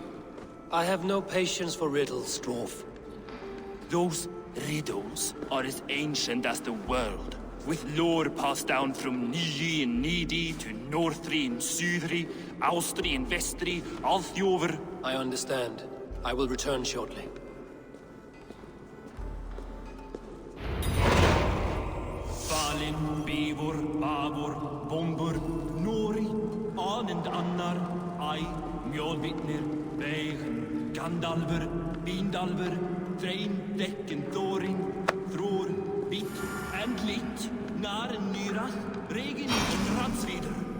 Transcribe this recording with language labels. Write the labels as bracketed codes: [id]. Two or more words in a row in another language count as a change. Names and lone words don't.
[en] I have no patience for riddles, dwarf. Those riddles are as ancient as the world, with lore passed down from Niji and Nidi to Northri and Sudri, Austri and Vestri, Althjover. I understand. I will return shortly. Valin, Beivor, Bavor, Bombur, Nori, An and Annar, Ai, Mjolvitnir, Veigen, Gandalver, Bindalver, Threin, Dekken, Thorin, Thror, Bit, and Lit, Naren, Nyrach, Regin, Ratsvider.